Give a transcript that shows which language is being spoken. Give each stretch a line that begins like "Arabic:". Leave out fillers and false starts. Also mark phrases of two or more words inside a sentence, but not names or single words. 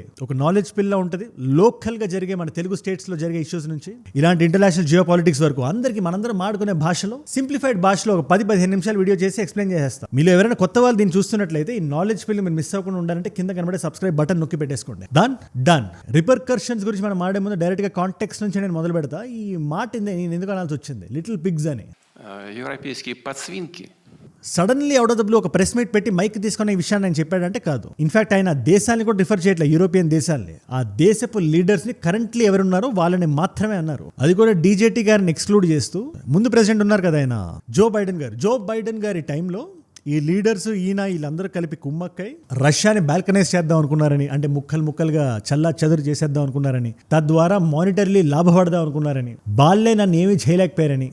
Telugu: ఒక
English: knowledge pill
Telugu: ఉంటుంది, లోకల్గా జరిగే మన తెలుగు స్టేట్స్లో జరిగే ఇష్యూస్ నుంచి ఇలాంటి
English: international geo politics
Telugu: వరకు అందరికీ మనందరం మాడుకునే భాషలో, సింప్లిఫైడ్ భాషలో ఒక 10-15 నిమిషాలు వీడియో చేసి ఎక్స్ప్లెయిన్ చేసేస్తాం. మీలో ఎవరైనా కొత్త వాళ్ళు దీన్ని చూస్తున్నట్లయితే ఈ
English: knowledge pill
Telugu: మీరు మిస్ అవ్వకుండా ఉండాలంటే కింద కనబడే
English: subscribe button
Telugu: నొక్కి పెట్టేసుకోండి. డన్. రిపర్కర్షన్స్ గురించి మనం మాడే ముందు డైరెక్ట్గా కాంటెక్స్ట్ నుంచి నేను మొదలు పెడతా. ఈ మాట నేను ఎందుకు అనాల్సి వచ్చింది,
English: little pigs
Telugu: అని.
Russian: Европейские подсвинки.
English: suddenly out of the blue
Telugu: ఒక
English: press meet
Telugu: పెట్టి మైక్ తీసుకున్న ఈ విషయాన్ని ఆయన చెప్పాడంటే కాదు. ఇన్ఫాక్ట్ ఆయన దేశాన్ని కూడా రిఫర్ చేయట్లేదు, యూరోపియన్ దేశాలని. ఆ దేశపు లీడర్స్ ని కరెంట్లీ ఎవరున్నారో వాళ్ళని మాత్రమే అన్నారు. అది కూడా డీజేటీ గారిని ఎక్స్క్లూడ్ చేస్తూ. ముందు ప్రెసిడెంట్ ఉన్నారు కదా ఆయన జో బైడెన్ గారి టైంలో ఈ లీడర్స్ వీళ్ళందరూ కలిపి కుమ్మక్కై రష్యాని బాల్కనైజ్ చేద్దాం అనుకున్నారని, అంటే ముక్కలుగా చల్లా చెదురు చేసేద్దాం అనుకున్నారని, తద్వారా మానిటరీలీ లాభపడదాం అనుకున్నారని, వాళ్ళే నన్ను ఏమీ చేయలేకపోయారని.